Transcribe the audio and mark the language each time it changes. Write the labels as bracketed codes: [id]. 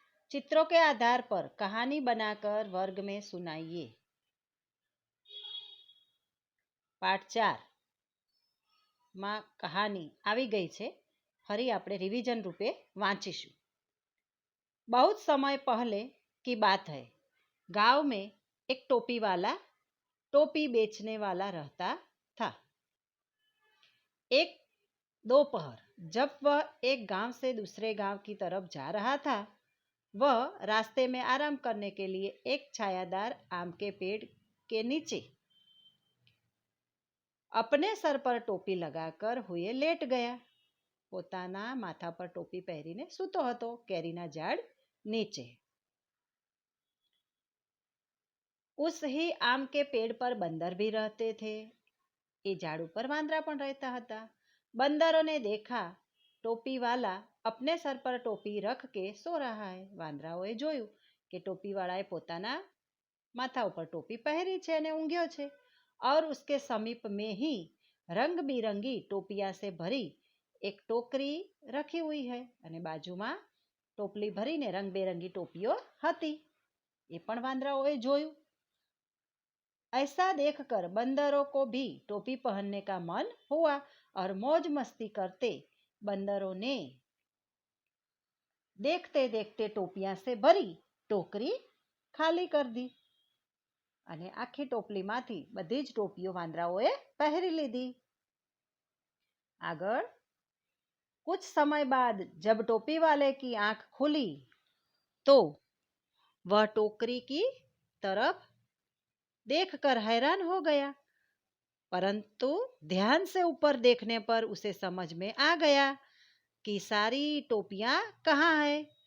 [hi] चित्रों के आधार पर कहानी बनाकर वर्ग में सुनाइए. [gu] पाठ 4 માં कहानी આવી ગઈ છે. ફરી આપણે રિવિઝન રૂપે વાંચીશું. [hi] बहुत समय पहले की बात है. गांव में एक टोपी वाला टोपी बेचने वाला रहता था. एक दोपहर जब वह एक गांव से दूसरे गांव की तरफ जा रहा था, वह रास्ते में आराम करने के लिए एक छायादार आम के पेड़ के नीचे अपने सर पर टोपी लगाकर हुए लेट गया. [gu] પોતાના માથા પર ટોપી પહેરીને સૂતો હતો કેરીના ઝાડ નીચે. [hi] उस ही आम के पेड़ पर बंदर भी रहते थे. [gu] એ ઝાડ ઉપર વાંદરા પણ રહેતા હતા. [hi] बंदरों ने देखा टोपी वाला अपने सर पर टोपी रख के सो रहा है. [gu] વાંદરાઓએ જોયું કે ટોપી વાળાએ પોતાના માથા ઉપર ટોપી પહેરી છે અને ઊંઘ્યો છે. [hi] और उसके समीप में ही रंग बिरंगी टोपिया से भरी एक टोकरी रखी हुई है. [gu] અને બાજુમાં ટોપલી ભરીને રંગબેરંગી ટોપીઓ હતી. એ પણ વાંદરાઓએ જોયું. [hi] ऐसा देखकर बंदरों को भी टोपी पहनने का मन हुआ और मौज मस्ती करते बंदरों ने देखते देखते टोपियां से भरी टोकरी खाली कर दी. [gu] અને આખી ટોપલીમાંથી બધી જ ટોપીઓ વાંદરાઓએ પહેરી લીધી. [hi] આગળ कुछ समय बाद जब टोपी वाले की आंख खुली तो वह टोकरी की तरफ देखकर हैरान हो गया. परंतु ध्यान से ऊपर देखने पर उसे समझ में आ गया कि सारी टोपियां कहाँ है.